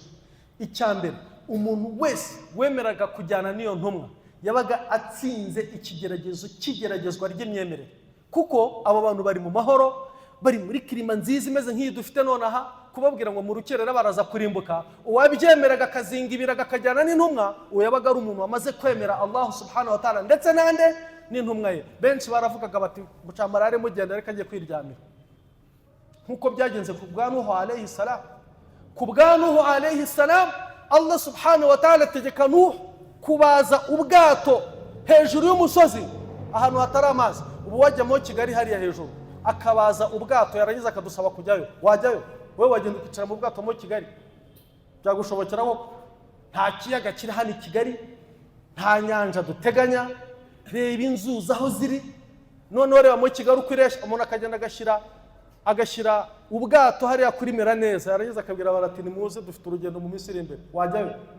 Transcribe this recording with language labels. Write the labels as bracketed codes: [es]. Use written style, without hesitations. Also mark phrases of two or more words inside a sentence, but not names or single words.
[rw] Icyambere, umuntu wese wemeraga kujyana n'iyo ntumwa yabaga atsinze ikigeragezwa ry'imyemerere, kuko abo bantu bari mu mahoro, bari muri kirima nziza imeze nk'iyi dufite nonaha. Kubabwira ngo mu rukerera baraza kurimbuka, uwabyemeraga akazinga ibiraga akajyana n'intumwa, uwo yabaga ari umuntu wamaze kwemera [ar] الله سبحانه وتعالى [rw] ndetse nande n'intumwa ye. Benshi baravugaga bati mucamarare mugenda reka agiye kwiryamira, nkuko byagenze ku bwa Nuhu [ar] عليه السلام. [rw] Ku bwa Nuhu [ar] عليه السلام, الله سبحانه وتعالى [rw] ategeka Nuhu kubaza ubwato hejuru y'umusozi ahantu hatari amazi. Ubu wajyamo Kigali hariya hejuru akabaza ubwato, yarangiza akadusaba kujyayo, wajyayo? Wewe wagenda kwicara mu bwato mu Kigali byagushobokera? Nta kiyaga kiri hano i Kigali, nta nyanja duteganya, reba inzuzi aho ziri, noneho reba mu Kigali uko iresha, umuntu akagenda agashyira ubwato hariya kuri Meraneza, yarangiza akabwira barati nimuze dufite urugendo mu minsi iri imbere, wajyayo.